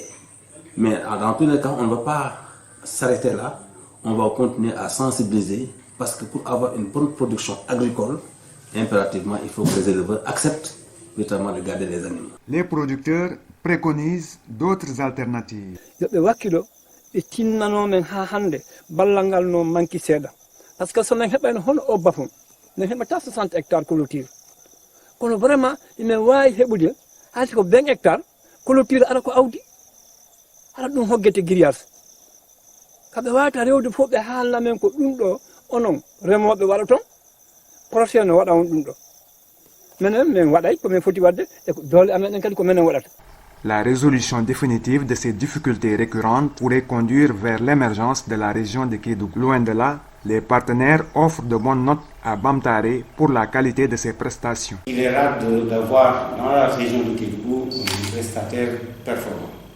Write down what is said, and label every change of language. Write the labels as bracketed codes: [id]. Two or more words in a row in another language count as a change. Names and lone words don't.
[fr] Mais dans tous les cas, on ne va pas s'arrêter là. On va continuer à sensibiliser parce que pour avoir une bonne production agricole, impérativement, il faut que les éleveurs acceptent notamment de garder les animaux. Les producteurs préconisent d'autres alternatives. [ff] ɓe tinnano men ha hande ballal ngal no manki seeɗa par ce que somin heɓani hono o bafon min heɓata 60 [fr] hectares clôture [ff] kono vraiment imin wawi heɓude haysi ko 20 [fr] hectares clôture [ff] ara ko awdi ara ɗum hoggete grillage kamɓe wawata rewde fof ɓe haalna men ko ɗum ɗo onon remoɓe waɗa toon projet no waɗa on ɗum ɗo minen min waɗay komin foti wadde e doole amen ɗen kadi ko minen waɗata. [fr] La résolution définitive de ces difficultés récurrentes pourrait conduire vers l'émergence de la région de Kédougou. Loin de là, les partenaires offrent de bonnes notes à Bamtare pour la qualité de ses prestations. Il est rare d'avoir dans la région de Kédougou un prestataire performant.